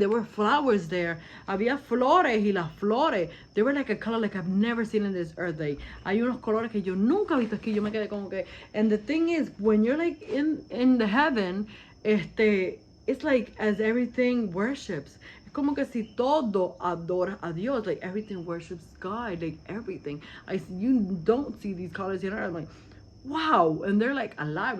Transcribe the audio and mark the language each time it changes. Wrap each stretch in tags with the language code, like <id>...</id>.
<en>There were flowers there.</en> <es>Había flores y las flores,</es> <en>they were like a color like I've never seen in this earth.</en> <es>Like, hay unos colores que yo nunca he visto aquí. Yo me quedé como que,</es> <en>and the thing is, when you're like in the heaven, it's like as everything worships.</en> <es>Es como que si todo adora a Dios,</es> <en>like everything worships God, like everything. You don't see these colors here. I'm like, wow, and they're like alive.</en>